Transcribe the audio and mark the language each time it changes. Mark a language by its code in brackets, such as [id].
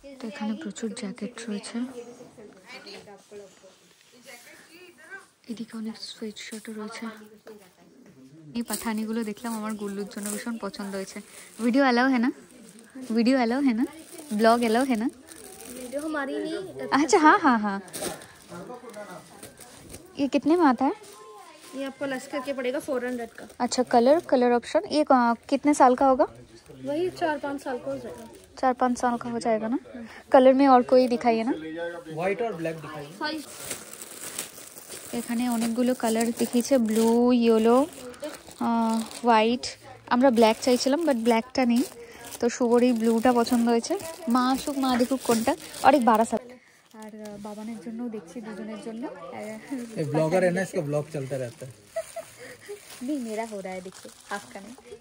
[bn] এখানে প্রচুর জ্যাকেট রয়েছে, এদিকে অনেক সোয়েট শার্টও রয়েছে। এই পাঠানিগুলো দেখলাম, আমার গুল্লুর জন্য ভীষণ পছন্দ হয়েছে। [hi] ভিডিও অ্যালাউ है ना, वीडियो अलाउ है ना, ब्लॉग अलाउ है ना? वीडियो हमारी नहीं। अच्छा हाँ हाँ हाँ। ये कितने में आता है? ये आपको लेस करके पड़ेगा 400 का। अच्छा, कलर ऑप्शन ये कितने साल का होगा? वही 4-5 साल का हो जाएगा। 4-5 साल का हो जाएगा ना। कलर में और कोई दिखाइए ना। [bn] হোয়াইট আর ব্ল্যাক দেখাই। এখানে অনেকগুলো কালার দেখিয়েছে, ব্লু, ইয়েলো, হোয়াইট। আমরা ব্ল্যাক চাইছিলাম বাট ব্ল্যাকটা নেই, তো শুভর এই ব্লুটা পছন্দ হয়েছে। মা আসুক, মা দেখুক কোনটা। অনেক বাড়া সাথে আর বাবানের জন্য দেখছি, দুজনের জন্য। [hi] ये ब्लॉगर है ना, इसका ब्लॉग चलता रहता है। नहीं मेरा हो रहा है, देखिए आपका नहीं।